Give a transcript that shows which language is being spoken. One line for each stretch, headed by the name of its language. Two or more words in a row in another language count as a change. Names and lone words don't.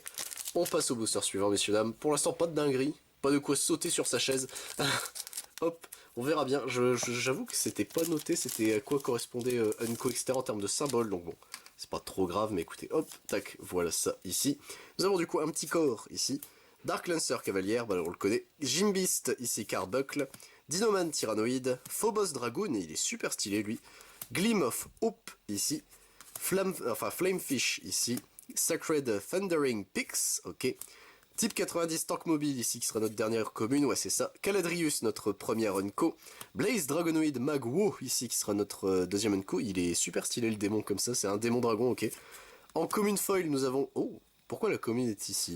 French: On passe au booster suivant, messieurs, dames. Pour l'instant, pas de dinguerie, pas de quoi sauter sur sa chaise. Hop, on verra bien. J'avoue que c'était pas noté, c'était à quoi correspondait Unco, etc. en termes de symboles, donc bon, c'est pas trop grave, mais écoutez, hop, tac, voilà ça ici. Nous avons du coup un petit corps ici. Dark Lancer Cavalière, bah on le connaît. Jimbeast ici, Carbuckle. Dinoman Tyrannoid. Phobos Dragoon, il est super stylé lui. Gleam of Hope ici. Flamefish ici. Sacred Thundering Pix, ok. Type 90 Tank Mobile ici qui sera notre dernière commune, ouais c'est ça. Caladrius notre première Unco. Blaze Dragonoid Magwo ici qui sera notre deuxième Unco. Il est super stylé le démon comme ça, c'est un démon dragon, ok. En commune foil nous avons... Oh, pourquoi la commune est ici?